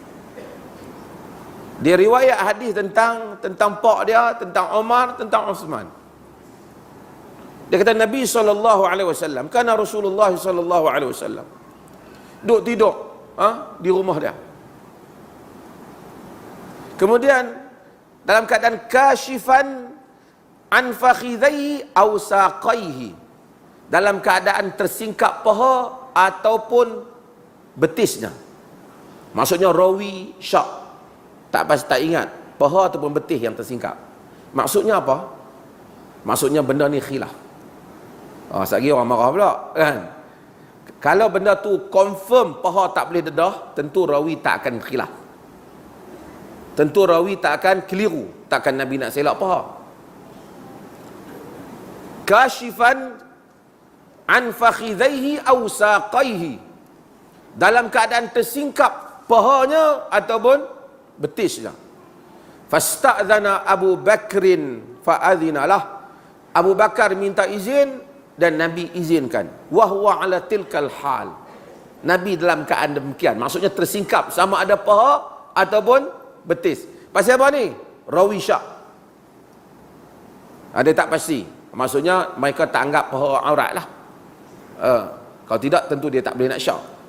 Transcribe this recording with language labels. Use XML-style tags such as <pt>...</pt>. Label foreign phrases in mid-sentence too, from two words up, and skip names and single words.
<ms>Dia riwayat hadis tentang pak dia, tentang Umar, tentang Utsman. Dia kata Nabi SAW,</ms> <ar>كان رسول الله</ar> <ms>SAW duduk tidur di rumah dia. Kemudian dalam keadaan</ms> <ar>كاشفا عن فخذيه أو ساقيه,</ar> <ms>dalam keadaan tersingkap paha ataupun betisnya. Maksudnya rawi syak, tak pasti tak ingat paha ataupun betis yang tersingkap. Maksudnya apa? Maksudnya benda ni khilaf. Sekali orang marah pula kan. Kalau benda tu confirm paha tak boleh dedah, tentu rawi tak akan khilaf. Tentu rawi tak akan keliru, takkan Nabi nak selak paha.</ms> <ar>كاشفا عن فخذيه أو ساقيه,</ar> <ms>dalam keadaan tersingkap pahanya ataupun betisnya.</ms> <ar>فاستأذن أبو بكر فأذن له.</ar> <ms>Abu Bakar minta izin dan Nabi izinkan.</ms> <ar>وهو على تلك الحال.</ar> <ms>Nabi dalam keadaan demikian, maksudnya tersingkap sama ada paha ataupun betis. Pasal apa ni? Rawi syak. Ada tak pasti. Maksudnya mereka tak anggap paha aurat lah. Kalau tidak tentu dia tak boleh nak syak.</ms>